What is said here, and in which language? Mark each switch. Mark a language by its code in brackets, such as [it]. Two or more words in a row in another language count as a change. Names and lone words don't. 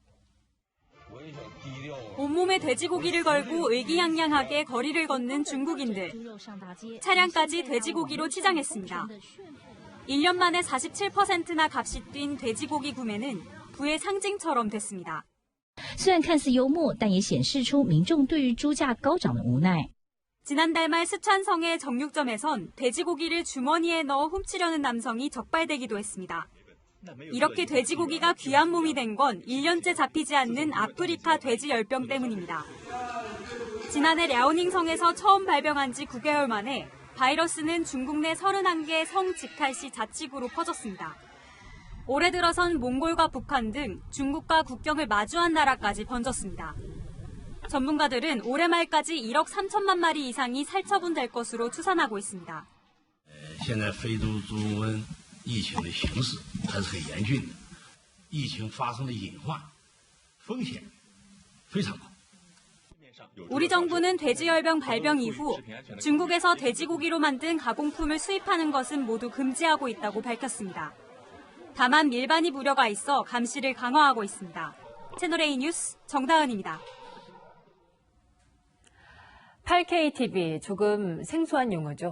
[ko] 온몸에 돼지고기를 걸고 의기양양하게 거리를 걷는 중국인들. 차량까지 돼지고기로 치장했습니다. 1년 만에 47%나 값이 뛴 돼지고기 구매는 부의 상징처럼 됐습니다. [zh] 虽然看似幽默，但也显示出民众对于猪价高涨的无奈。 [ko] 지난달 말 수촨성의 정육점에선 돼지고기를 주머니에 넣어 훔치려는 남성이 적발되기도 했습니다. 이렇게 돼지고기가 귀한 몸이 된 건 1년째 잡히지 않는 아프리카 돼지 열병 때문입니다. 지난해 랴오닝성에서 처음 발병한 지 9개월 만에 바이러스는 중국 내 31개 성 직할시 자치구로 퍼졌습니다. 올해 들어선 몽골과 북한 등 중국과 국경을 마주한 나라까지 번졌습니다. 전문가들은 올해 말까지 1억 3천만 마리 이상이 살처분될 것으로 추산하고 있습니다. [zh] 现在非洲猪瘟疫情的形势还是很严峻的，疫情发生的隐患风险非常高。 [ko] 우리 정부는 돼지열병 발병 이후 중국에서 돼지고기로 만든 가공품을 수입하는 것은 모두 금지하고 있다고 밝혔습니다. 다만 밀반입 우려가 있어 감시를 강화하고 있습니다. 채널A 뉴스 정다은입니다. 8K TV, 조금 생소한 용어죠.